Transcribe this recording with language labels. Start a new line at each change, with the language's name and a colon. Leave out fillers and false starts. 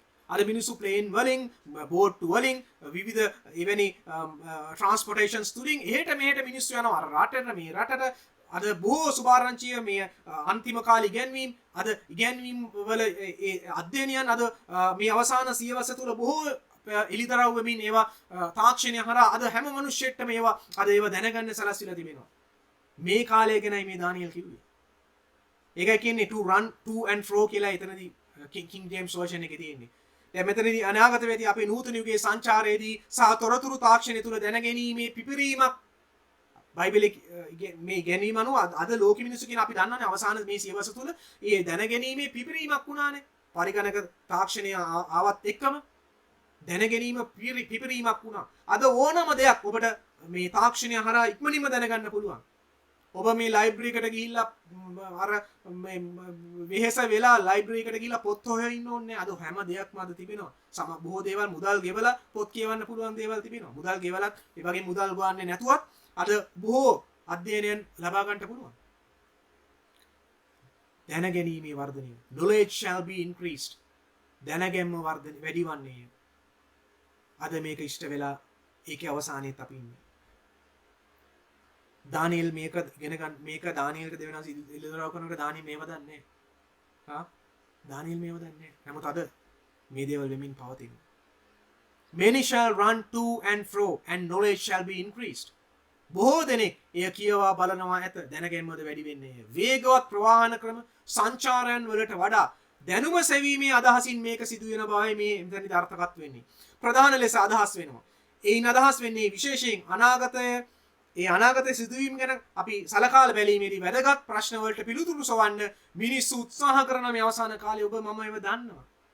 Sinhala: අද මිනිස්සු ප්ලේන් වලින් බෝට් වලින් විවිධ එවැනි ට්‍රාන්ස්පෝර්ටේෂන්ස් තුලින් එහෙට මෙහෙට මිනිස්සු යනවා රටට මේ රටට අද බොහෝ සුභාරංචිය මේ අන්තිම කාලේ ඉගෙනීම් අද ඉගෙනීම් වල අධ්‍යයනයන් අද මේ අවසාන සියවස තුල බොහෝ එලිදරව් වෙමින් ඒවා තාක්ෂණය හරහා අද හැම මිනිස්සෙක්ටම ඒවා අද ඒවා දැනගන්න සලස්විලා තිබෙනවා. මේ කාලය ගැනයි මේ දානියෙල් කිව්වේ. ඒකයි කියන්නේ
English: to run to and fro
Sinhala: කියලා එතනදී King James version එකේ තියෙන්නේ. දැන් මෙතනදී අනාගත වේදී අපේ නූතන යුගයේ සංචාරයේදී සහ තොරතුරු තාක්ෂණය තුල දැනගැනීමේ පිපිරීමක් බයිබලයේ මේ ගැනීම අනුව අද ලෝක මිනිස්සු කියන අපි දන්නනේ අවසාන මේ සියවස තුල මේ දැනගැනීමේ පිපිරීමක් වුණානේ. පරිගණක තාක්ෂණය ආවත් එක්කම දැනගැනීම පිපිරීමක් වුණා. අද ඕනම දෙයක් ඔබට මේ තාක්ෂණය හරහා ඉක්මනින්ම දැනගන්න පුළුවන්. ඔබ මේ ලයිබ්‍රරි එකට ගිහිල්ලා අර මේ වෙහෙස වෙලා ලයිබ්‍රරි එකට ගිහිල්ලා පොත් හොයන්න ඉන්න ඕනේ. අද හැම දෙයක්ම අද තිබෙනවා. බොහෝ දේවල් මුදල් ගෙවලා පොත් කියවන්න පුළුවන් දේවල් තිබෙනවා. මුදල් ගෙවලත් ඒ වගේ මුදල් ගොන්නේ නැතුවත් අද බොහෝ අධ්‍යයනයන් ලබා ගන්නට පුළුවන්. දැනගැනීමේ වර්ධනය.
English: Knowledge shall be increased.
Sinhala: දැනගැන්ම වර්ධනය වැඩි වන්නේ. අද මේක ඉෂ්ට වෙලා ඒකේ අවසානයේත් අපි ඉන්නේ. දානියෙල් මේක ඉගෙන ගන්න මේක දානියෙල්ට දෙවෙනාස ඉල්ලදරව් කරනකොට දානියෙල් මේව දන්නේ නැහැ. දානියෙල් මේව දන්නේ නැහැ. නමුත් අද මේ දේවල් වෙමින් පවතිනවා.
English: Many shall run to and fro and knowledge shall be increased.
Sinhala: බොහෝ දෙනෙක් එය කියවා බලනවා ඇත දැනගැන්මද වැඩි වෙන්නේ. වේගවත් ප්‍රවාහන ක්‍රම සංචාරයන් වලට වඩා දැනුම සෙවීමේ අදහසින් මේක සිදුවෙන බවයි මේ එතනදි අර්ථකත් වෙන්නේ. ප්‍රධාන ලෙස අදහස් වෙනවා. ඒයින් අදහස් වෙන්නේ විශේෂයෙන් අනාගතයේ සිදුවීම් ගැන අපි සලකා බැලීමේදී වැදගත් ප්‍රශ්න වලට පිළිතුරු සොවන්න මිනිස්සු උත්සාහ කරන මේ අවසාන කාලේ ඔබ මම ඒව දන්නවා.